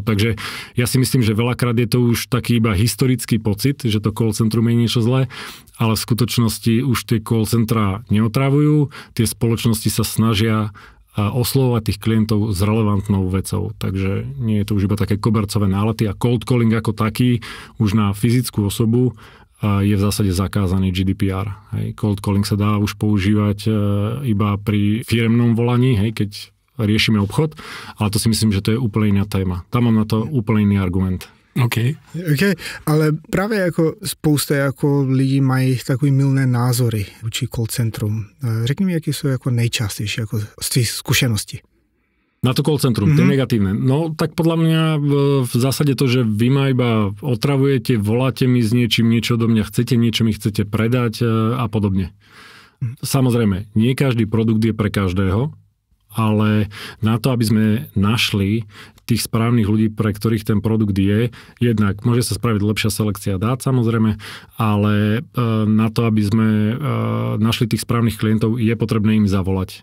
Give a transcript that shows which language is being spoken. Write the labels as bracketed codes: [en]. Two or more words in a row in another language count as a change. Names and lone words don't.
[sk] Takže ja si myslím, že veľakrát je to už taký iba historický pocit, že to call centrum je niečo zlé, ale v skutočnosti už tie call centra neotravujú, tie spoločnosti sa snažia oslovovať tých klientov s relevantnou vecou. Takže nie je to už iba také kobercové nálety a [en] cold calling [sk] ako taký už na fyzickú osobu je v zásade zakázaný GDPR. Hej. [en] Cold calling [sk] sa dá už používať iba pri firemnom volaní, hej, keď riešime obchod, ale to si myslím, že to je úplne iná téma. Tam mám na to úplne iný argument. [cs] OK, ale práve ako spousta jako lidí mají takový milné názory vůči call centrum. Řekni mi, jaké jsou jako nejčastější jako z tvých zkušeností. [sk] Na to call centrum, to je negatívne. No tak podľa mňa v zásade to, že vy ma iba otravujete, voláte mi s niečím, niečo do mňa chcete, niečo mi chcete predať a podobne. Samozrejme, nie každý produkt je pre každého, ale na to, aby sme našli tých správnych ľudí, pre ktorých ten produkt je, jednak môže sa spraviť lepšia selekcia dát, samozrejme, ale na to, aby sme našli tých správnych klientov, je potrebné im zavolať.